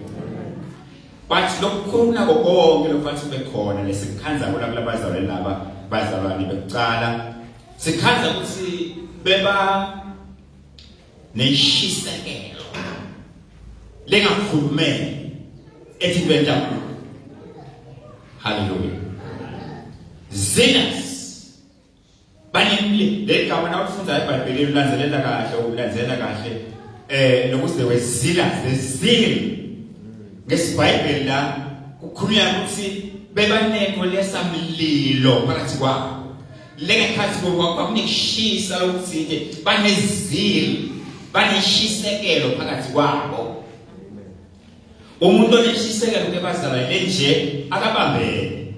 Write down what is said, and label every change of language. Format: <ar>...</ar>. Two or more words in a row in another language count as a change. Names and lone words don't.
<ss>But lokukhona konke lofanele sibe khona lesikhanza kulabazalwane laba bazalwane bekuqala. Sikhanza ukuthi beba neshisekelo lengakhulumeni ethi benda. Hallelujah. Zealous. Banemli le gama nawufunda iBhayibheli ulandelela kahle nokuthi</ss> <en>they were zealous, the zeal.</en> <ss>NgesiBhayibheli la kukhulunywa ukuthi bebaneko lesamlilo phakathi kwabo. Lengekhathi kwakuneshisa ukuthi banezil, baneshisekelo phakathi kwabo. Umuntu oneshisekelo kebazalwane lenje akabambene.</ss>